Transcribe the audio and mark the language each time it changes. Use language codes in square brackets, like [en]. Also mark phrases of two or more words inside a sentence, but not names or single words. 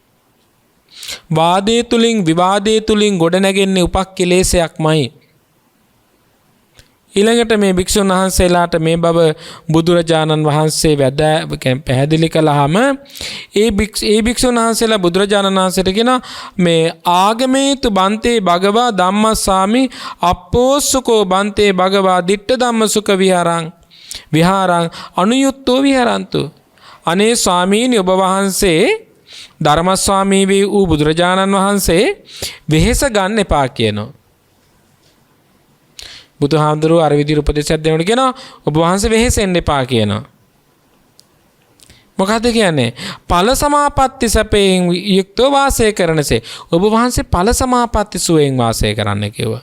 [si] වාදයේ තුලින් විවාදයේ තුලින් ගොඩනැගෙන්නේ උපක්ඛලේශයක්මයි. ඊළඟට මේ භික්ෂුන් වහන්සේලාට මේ බව බුදුරජාණන් වහන්සේ පැහැදිලි කළාම ඒ භික්ෂුන් වහන්සේලා බුදුරජාණන් වහන්සේට කියන මේ [pi] ආගමේතු බන්තේ භගවා ධම්මස්සාමි අප්පෝසුකෝ බන්තේ භගවා දිට්ඨ ධම්මසුඛ විහාරං අනුයුක්තෝ විහරන්තු. [si] අනේ ස්වාමීනි ඔබ වහන්සේ ධර්මස්වාමී වූ බුදුරජාණන් වහන්සේ වෙහෙස ගන්න එපා කියනවා. බුදුහාමුදුරුවෝ අර විදිහට උපදේශයක් දෙනකොට කියනවා ඔබ වහන්සේ වෙහෙසෙන්න එපා කියනවා. මොකද්ද කියන්නේ? ඵල සමාපatti සැපයෙන් යුක්තව වාසය කරනසේ ඔබ වහන්සේ ඵල සමාපatti සුවයෙන් වාසය කරන්න කිව්වා.